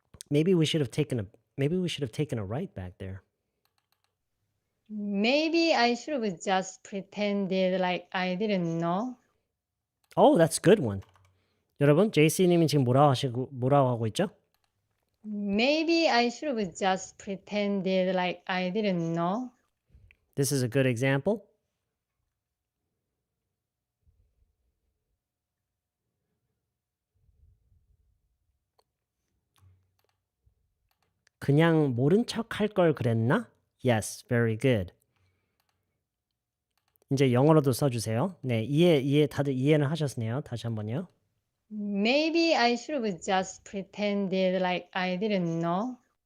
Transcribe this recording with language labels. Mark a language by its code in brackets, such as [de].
[en] Maybe we should have taken a right back there. Maybe I should have just pretended like I didn't know. Oh, that's a good one. [ko] 여러분, JC님이 지금 뭐라고 하고 있죠? [en] Maybe I should have just pretended like I didn't know. This is a good example. [ko] 그냥 모른 척 할 걸 그랬나? [en] Yes, very good. [ko] 이제 영어로도 써주세요. 네, 다들 이해는 하셨네요. 다시 한번요. [en] Maybe I should have just pretended like I didn't know.